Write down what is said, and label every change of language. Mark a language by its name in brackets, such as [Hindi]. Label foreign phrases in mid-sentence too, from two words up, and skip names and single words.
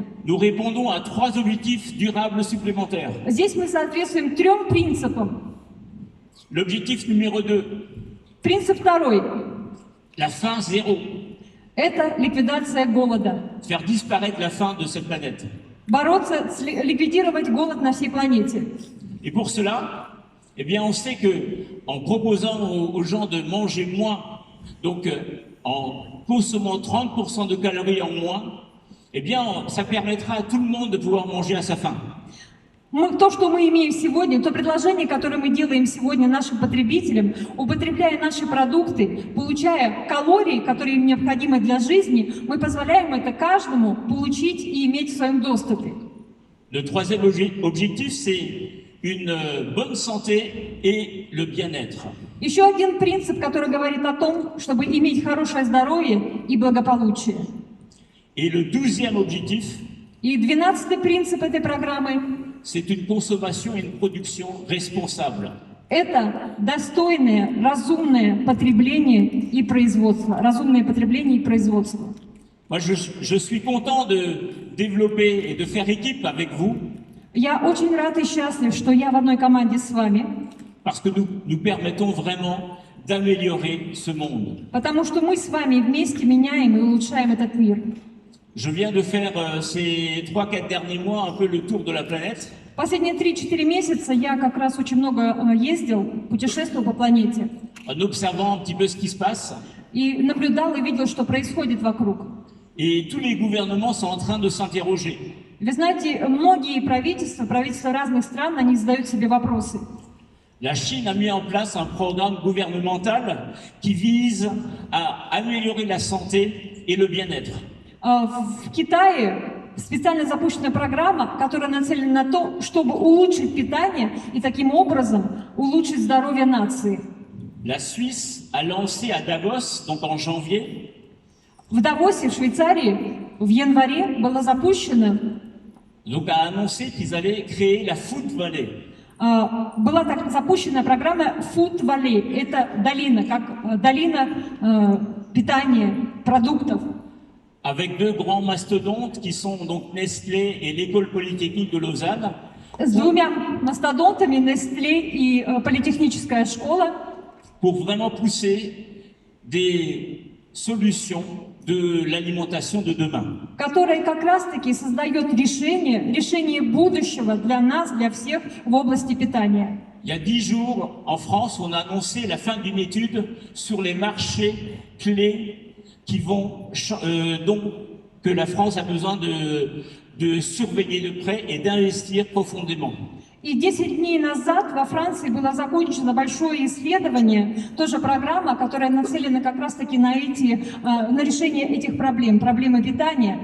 [French] nous répondons à 3 objectifs durables supplémentaires. [Russian] здесь мы соответствуем 3 принципам. [French] L'objectif numéro 2, [Russian] Принцип 2 [French] la faim zéro. – [Russian] это ликвидация голода. [French] Faire disparaître la faim de cette planète. [Russian] Ликвидировать голод на всей планете. [French] Et pour cela, eh bien, on sait que en proposant aux gens de manger moins, donc en consommant 30% de calories en moins, eh bien, ça permettra à tout le monde de pouvoir manger à sa faim. [Russian] То, что мы имеем сегодня, то предложение, которое мы делаем сегодня нашим потребителям, употребляя наши продукты, получая калории, которые им необходимы для жизни, мы позволяем это каждому получить и иметь в своем доступе. [French] Le 3e objectif, c'est une bonne santé et le bien-être. [Russian] Еще один принцип, который говорит о том, чтобы иметь хорошее здоровье и благополучие. [French] Et le 12e objectif, [Russian] И 12-й принцип этой программы [French] c'est une consommation et une production responsable. [Russian] это достойное, разумное потребление и производство. Разумное потребление и производство. [French] Moi, je suis content de développer et de faire équipe avec vous. [Russian] Я очень рад и счастлив, что я в одной команде с вами, [French] Parce que nous permettons vraiment d'améliorer ce monde. [Russian] потому что мы с вами вместе меняем и улучшаем этот мир. [French] Je viens de faire ces 3-4 derniers mois un peu le tour de la planète. [Russian] Последние 3-4 месяца я как раз очень много ездил, путешествовал по планете [French] En observant un petit peu ce qui se passe. [Russian] и наблюдал и видел, что происходит вокруг. [French] Et tous les gouvernements sont en train de s'interroger. [Russian] Вы знаете, многие правительства разных стран, они задают себе вопросы. [French] La Chine a mis en place un programme gouvernemental qui vise à améliorer la santé et le bien-être. [Russian] В Китае специально запущена программа, которая нацелена на то, чтобы улучшить питание и таким образом улучшить здоровье нации. [French] La Suisse a lancé à Davos, donc en janvier, [Russian] В Давосе, в Швейцарии, в январе была запущена, [French] donc a annoncé qu'ils allaient créer la Food Valley. [Russian] была так запущена программа Food Valley. Это долина, как долина питания, продуктов. [French] Avec 2 grands mastodontes qui sont donc Nestlé et l'École Polytechnique de Lausanne. [Russian] С 2 мастодонтами, Nestlé и Политехническая школа. [French] Pour vraiment pousser des solutions de l'alimentation de demain. [Russian] Которая как раз-таки создает решение будущего для нас, для всех в области питания. [French] Il y a 10 jours, en France, on a annoncé la fin d'une étude sur les marchés clés qui vont donc que la France a besoin de surveiller de près et d'investir profondément. [Russian] И 10 дней назад во Франции было закончено большое исследование, тоже программа, которая нацелена как раз-таки на решение этих проблемы питания.